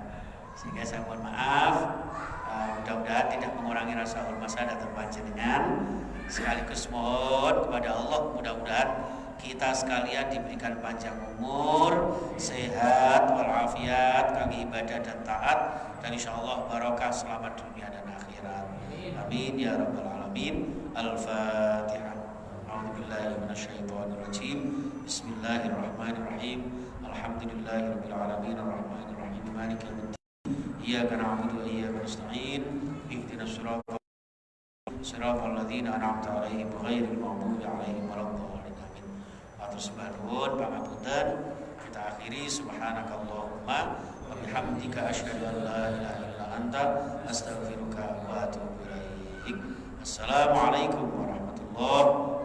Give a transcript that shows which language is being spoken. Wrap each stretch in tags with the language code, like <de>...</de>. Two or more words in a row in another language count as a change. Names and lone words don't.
<id>Sehingga saya mohon maaf, mudah-mudahan tidak mengurangi rasa hormat saya datang panjenengan. Sekaligus mohon kepada Allah mudah-mudahan kita sekalian diberikan panjang umur, sehat, walafiat, kangge ibadah dan taat, dan insyaallah barokah selamat dunia dan akhirat.</id> <ar>آمين يا رب العالمين الفاتحة. أعوذ بالله من الشيطان الرجيم بسم الله الرحمن الرحيم. الحمد لله رب العالمين الرحمن الرحيم مالك يوم الدين. إياك نعبد وإياك نستعين اهدنا صراط الذين أنعمت عليهم غير المغضوب عليهم ولا الضالين. Subhanallah,</ar> <jv>pangapunten.</jv> <id>Kita akhiri</id> <ar>سبحانك اللهم وبحمدك أشهد أن لا إله إلا أنت أستغفرك وأتوب إليك. السلام عليكم ورحمة الله</ar>